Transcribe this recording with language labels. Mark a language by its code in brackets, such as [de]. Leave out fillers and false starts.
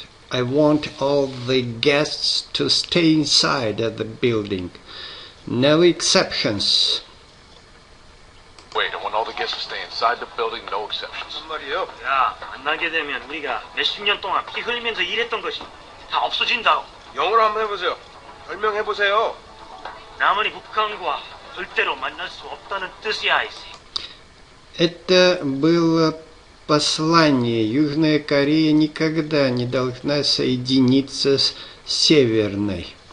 [en] I want all the guests to stay inside the building. No exceptions. Wait, I want all the guests to stay inside the building, no exceptions. [ko] 말이요. 야, 만나게 되면 우리가 몇십 년 동안 피 흘리면서 일했던 것이 다 없어진다고. 영어로 한번 해보세요. 설명해보세요. 남한이 북한과 절대로 만날 수 없다는 뜻이야, 이씨. [ru] Это было послание. Южная Корея никогда не должна соединиться с Северной.